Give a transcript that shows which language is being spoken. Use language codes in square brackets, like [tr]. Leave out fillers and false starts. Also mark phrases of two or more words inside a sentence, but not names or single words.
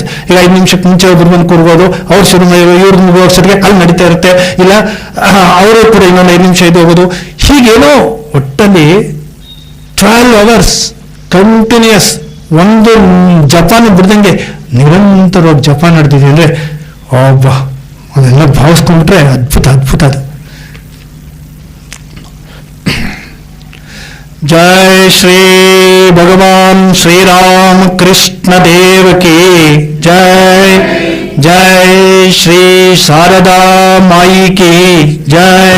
[kn] ಈಗ 5 ನಿಮಿಷಕ್ಕೆ ಮುಂಚೆ ಒಬ್ರು ಬಂದು ಕೂರ್ಬೋದು, ಅವ್ರು ಶುರು ಇವ್ರ ಮುಗಿಸೋರಿಗೆ ಅಲ್ಲಿ ನಡೀತಾ ಇರುತ್ತೆ, ಇಲ್ಲ ಅವರು ಕೂಡ ಇನ್ನೊಂದು 5 ನಿಮಿಷ ಇದು ಹೋಗೋದು, ಹೀಗೇನೋ ಒಟ್ಟಲ್ಲಿ 12 hours ಕಂಟಿನ್ಯೂಸ್ ಒಂದು ಜಪಾನ್ ಬಿಡ್ದಂಗೆ ನಿರಂತರವಾಗಿ ಜಪಾನ್ ನಡೆದಿದೆ ಅಂದ್ರೆ ಒಬ್ಬ ಅದೆಲ್ಲ ಭಾವಿಸ್ಕೊಂಡ್ಬಿಟ್ರೆ ಅದ್ಭುತ ಅದ್ಭುತ ಅದು. [hi] जय श्री भगवान श्री राम कृष्ण देव की जय. जय श्री शारदा माई की जय.